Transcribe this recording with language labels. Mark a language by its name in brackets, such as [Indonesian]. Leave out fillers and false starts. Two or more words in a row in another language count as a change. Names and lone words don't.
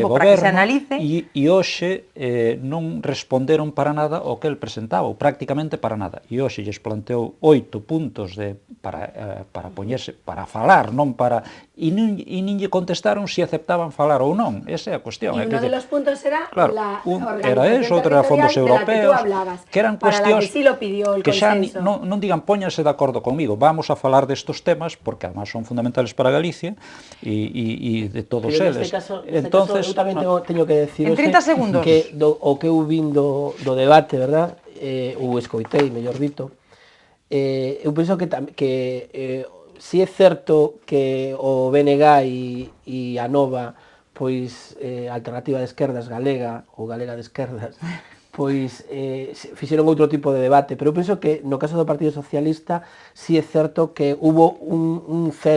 [Galician] tempo para que se goberno analice. e hoxe non responderon para nada o que el presentaba, ou prácticamente para nada. E hoxe lles planteou 8 puntos para poñerse, para falar, non para... E nin lle contestaron se aceptaban falar ou non. Esa é a cuestión. [Spanish] Y uno de los puntos era claro, la [Galician] era eso, outro era fondos europeos, que eran [Spanish] para la [Galician] cuestións [Spanish] que sí lo pidió el [Galician] que xa consenso. non digan póñanse de acordo conmigo, vamos a falar destos temas porque además [Spanish] son fundamentales [Galician] para Galicia e de todos Pero eles. caso, [Spanish] Entonces, [Galician] eu tamén teño que decir [Spanish] En 30 segundos. [Galician] que o que eu vin do debate, verdad? Ou escoitei, mellor dito, eu penso que si é certo que o BNG e a Nova, pois Alternativa de Esquerdas Galega ou Galega de Esquerdas, pois fixeron outro tipo de debate, pero eu penso que no caso do Partido Socialista si é certo que hubo un